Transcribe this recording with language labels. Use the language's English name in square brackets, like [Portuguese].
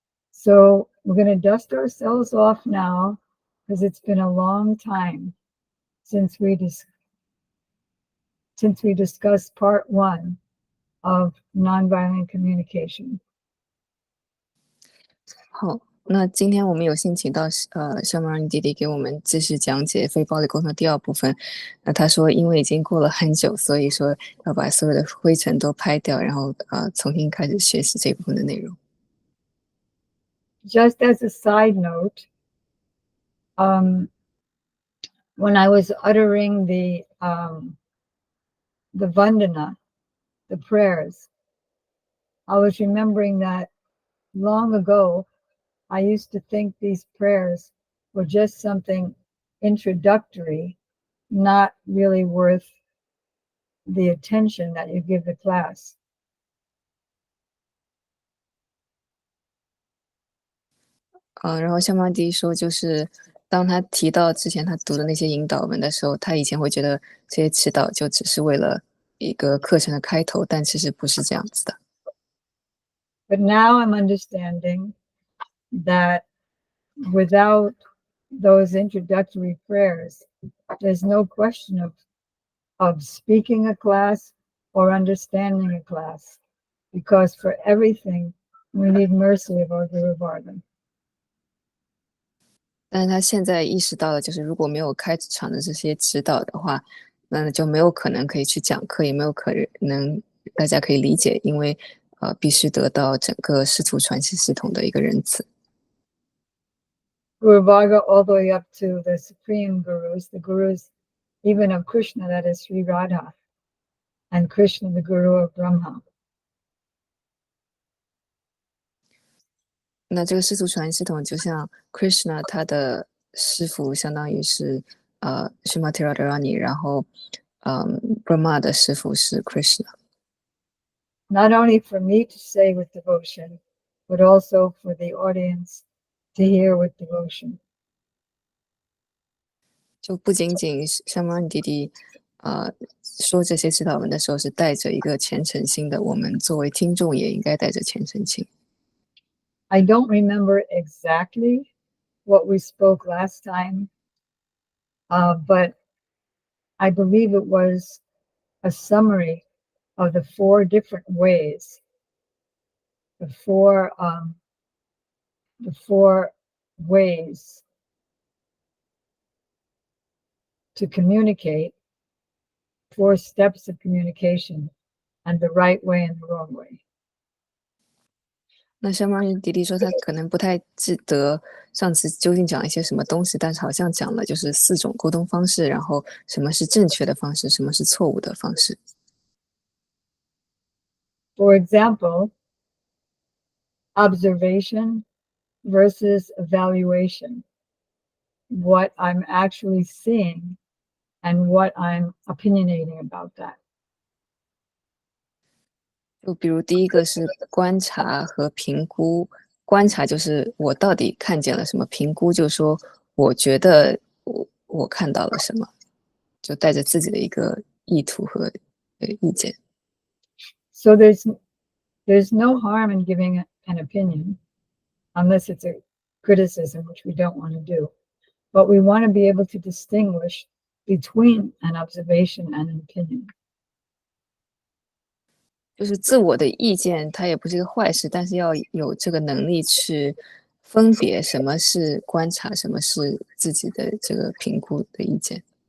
[English] So we're going to dust ourselves off now, because it's been a long time since we discussed part 1 of nonviolent communication. [Chinese] 好，那今天我们有幸请到小马尔弟弟给我们继续讲解非暴力沟通第2部分。那他说，因为已经过了很久，所以说要把所有的灰尘都拍掉，然后重新开始学习这部分的内容。 [English] Just as a side note, when I was uttering the vandana, the prayers, I was remembering that long ago, I used to think these prayers were just something introductory, not really worth the attention that you give the class. [Chinese] 然后小马弟说，就是当他提到之前他读的那些引导文的时候，他以前会觉得这些祈祷就只是为了一个课程的开头，但其实不是这样子的。 [English] But now I'm understanding that without those introductory prayers, there's no question of speaking a class or understanding a class, because for everything we need mercy of our Guru Varga. [Chinese] 但是他现在意识到了，就是如果没有开场的这些指导的话，那就没有可能可以去讲课，也没有可能大家可以理解，因为必须得到整个师徒传系系统的一个仁慈。 [English] Guru Varga all the way up to the supreme gurus, the gurus even of Krishna, that is Sri Radha, and Krishna, the guru of Brahma. [Chinese] 那这个师徒传系统就像 Krishna 他的师傅相当于是Srimati Radharani，然后Brahma 的师傅是 Krishna。 [English] Not only for me to say with devotion, but also for the audience to hear with devotion. [Chinese] 就不仅仅像妈咪弟弟说这些指导文的时候是带着一个虔诚心的，我们作为听众也应该带着虔诚心。 [English] I don't remember exactly what we spoke last time, but I believe it was a summary of the 4 different ways, the four ways to communicate, 4 steps of communication, and the right way and the wrong way. [Chinese] 那像妈咪弟弟说，他可能不太记得上次究竟讲了一些什么东西，但是好像讲了就是4种沟通方式，然后什么是正确的方式，什么是错误的方式。 [English] For example, observation versus evaluation. What I'm actually seeing and what I'm opinionating about that. [Chinese] 就比如第一个是观察和评估，观察就是我到底看见了什么，评估就是说我觉得我看到了什么，就带着自己的一个意图和意见。 [English] So there's no harm in giving an opinion unless it's a criticism, which we don't want to do. But we want to be able to distinguish between an observation and an opinion. [Chinese] 就是自我的意见，它也不是一个坏事，但是要有这个能力去分别什么是观察，什么是自己的这个评估的意见。